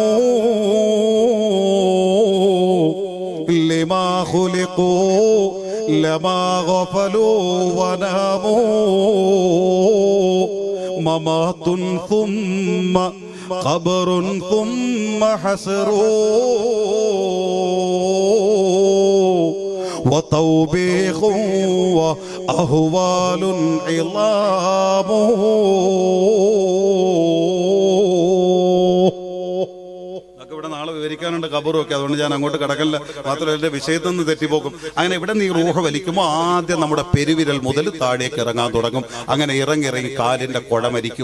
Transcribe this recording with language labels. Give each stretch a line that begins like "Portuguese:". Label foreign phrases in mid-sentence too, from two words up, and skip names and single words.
Arabic: لما خلقوا لما غفلوا وناموا ممات ثم قبر ثم حشر وتوبيخ وأهوال عظام.
Malayalam: ഇവിടെ നാളെ വിവരിക്കാനുണ്ട് ഖബറും ഒക്കെ. അതുകൊണ്ട് ഞാൻ അങ്ങോട്ട് കടക്കല്ല. മാത്രമല്ല എന്റെ വിഷയത്തിൽ നിന്ന് തെറ്റിപ്പോക്കും. അങ്ങനെ ഇവിടെ നീ റൂഹ് വലിക്കുമ്പോൾ ആദ്യം നമ്മുടെ പെരുവിരൽ മുതൽ താഴേക്ക് ഇറങ്ങാൻ തുടങ്ങും. അങ്ങനെ ഇറങ്ങി കാലിന്റെ കുഴ മരിക്കും.